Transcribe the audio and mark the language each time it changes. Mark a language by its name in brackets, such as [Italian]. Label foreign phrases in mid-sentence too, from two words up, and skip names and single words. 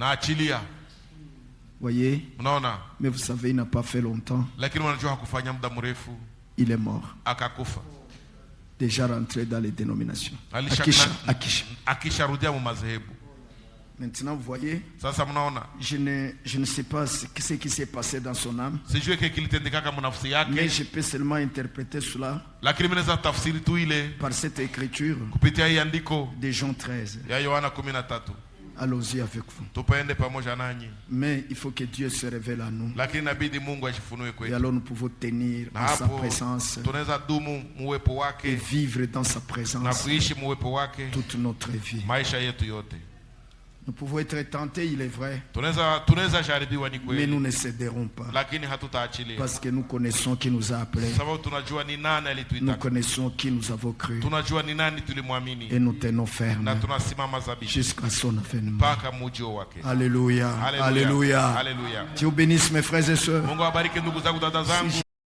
[French] Voyez, mais vous savez, il n'a pas fait longtemps. Il est mort. Déjà rentré dans les dénominations. Akisha. Maintenant, vous voyez, [Swahili] Sasa mnaona, [French] je ne sais pas ce qui s'est passé dans son âme, [Swahili] sijui kile kilitendeka mnafsi [French] mais [Swahili] yake, [French] je peux seulement interpréter cela [Swahili] lakini mimi naweza tafsiri tu ile [French] par cette écriture [Swahili] kupitia hii andiko [French] de Jean 13. [Swahili] ya Yohana 13. [French] Allons-y avec vous. [Swahili] Tupende pamoja nanyi, [French] Mais il faut que Dieu se révèle à nous. [Swahili] lakini inabidi Mungu ajifunue [French] Et [Swahili] kwetu. [French] alors nous pouvons tenir [Swahili] Na [French] en sa [Swahili] hapo [French] présence [Swahili] tunaweza dumu muwepo [French] et [Swahili] wake [French] vivre dans sa [Swahili] na [French] présence [Swahili] kuishi muwepo wake [French] toute notre vie. [Swahili] maisha yetu yote. [French] Nous pouvons être tentés, il est vrai, [Swahili] Tunaweza jaribiwa, ni [French] mais nous [Swahili] kweli, [French] ne céderons pas. [Swahili] lakini hatutaachilia, [French] Parce que nous connaissons qui nous a appelés. [Swahili] sababu tunajua ni nani [French] Nous [Swahili] alituita, [French] connaissons qui nous avons cru. [Swahili] tunajua ni nani tulimwamini, [French] Et nous tenons ferme [Swahili] na tunasimama thabiti [French] jusqu'à son avènement. [Swahili] mpaka mujio wake. [French] Alléluia. [Swahili] Haleluya, [French] Alléluia. [Swahili] haleluya. [French] Dieu bénisse mes frères et sœurs. [Swahili] Mungu awabariki ndugu zangu, dada zangu.